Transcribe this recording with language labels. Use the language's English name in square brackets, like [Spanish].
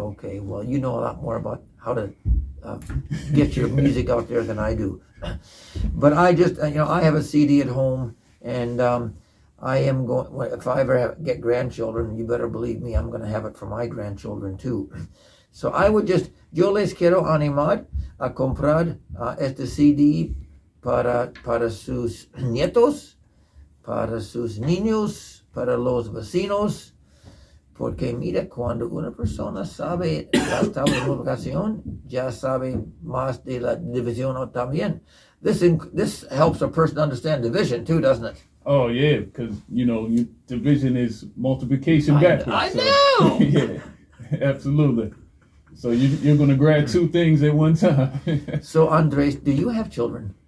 [English] Okay, well, you know a lot more about how to get your music out there than I do. But I just, I have a CD at home, and I am going, if I ever get grandchildren, you better believe me, I'm going to have it for my grandchildren too. So I would [Spanish] yo les quiero animar a comprar este CD para sus nietos, para sus niños, para los vecinos, porque mira, cuando una persona sabe la tabla de multiplicación, ya sabe más de la división también. [English] This helps a person understand division too, doesn't it? Oh yeah, because division is multiplication backwards. I know. Yeah, absolutely. So you're going to grab two things at one time. So Andres, do you have children?